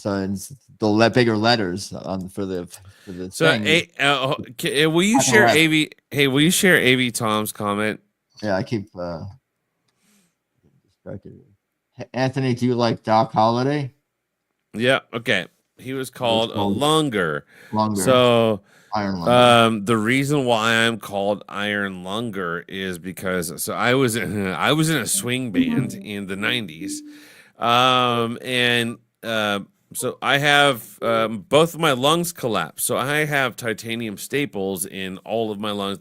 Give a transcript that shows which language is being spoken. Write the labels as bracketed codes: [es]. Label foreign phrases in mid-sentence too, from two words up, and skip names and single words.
[en] So it's the bigger letters for the So, thing. will you share AV? Hey, will you share AV Tom's comment? Yeah, I keep distracted. Anthony, do you like Doc Holliday? Yeah. Okay. He was called Lunger. Lunger. So. Ironlunger. The reason why I'm called Ironlunger is because I was in a swing band in the 90s, so I have both of my lungs collapsed. So I have titanium staples in all of my lungs.